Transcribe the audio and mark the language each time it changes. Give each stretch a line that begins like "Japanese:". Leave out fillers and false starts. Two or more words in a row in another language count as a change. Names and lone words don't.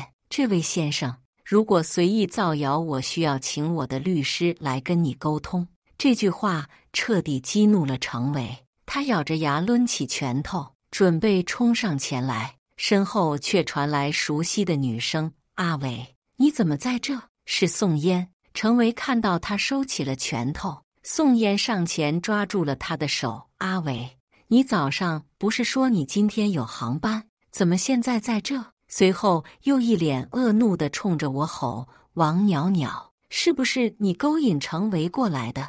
Chinese: 這位先生，如果隨意造謠，我需要請我的律師來跟你溝通。這句話徹底激怒了程維，他咬着牙掄起拳頭，準備衝上前來，身後卻傳來熟悉的女聲：阿偉，你怎麼在這？是宋嫣。程維看到他收起了拳頭，宋嫣上前抓住了他的手：阿偉，你早上不是說你今天有航班，怎麼現在在這？隨後又一臉惡怒地衝着我吼：王裊裊，是不是你勾引程維過來的？